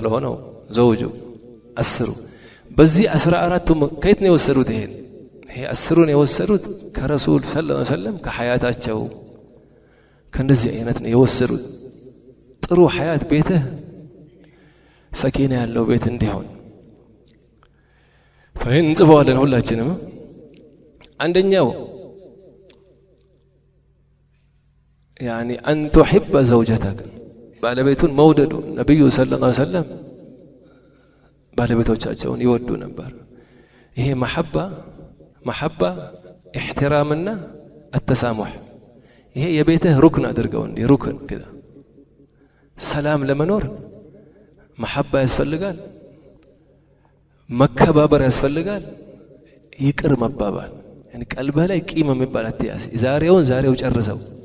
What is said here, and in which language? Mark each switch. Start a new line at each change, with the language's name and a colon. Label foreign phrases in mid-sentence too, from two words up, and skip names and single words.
Amharic: ለሆነው ዘውጁ 10 በዚህ 14ቱ ከየት ነው የወሰዱት ይሄ 10ን የወሰዱት ከረሱል
Arabic: صلى الله عليه وسلم
Amharic: ከሐያታቸው ከነዚህ አይነት ነው የወሰዱት ጥሩ ሐያት ቤትህ ሰኪና ያለው ቤት እንዲሆን فهن እንጽፈዋለን ሁላችንም አንደኛው
Arabic: يعني أن تحب زوجتك
Amharic: ባለቤቱን መውደዱ ነብዩ
Arabic: صلى الله عليه وسلم
Amharic: ባለቤቶቻቸውን ይወዱ ነበር ይሄ
Arabic: محبة احترامنا التسامح
Amharic: ይሄ የቤትህ ሩክን አድርገው እንዴ ሩክን كده ሰላም ለመኖር محبة ያስፈልጋል መከባበር ያስፈልጋል ይቅር መባባል يعني ቀልበህ ላይ ቂም የሚባል አትያዝ ዛሬው ጨርሰው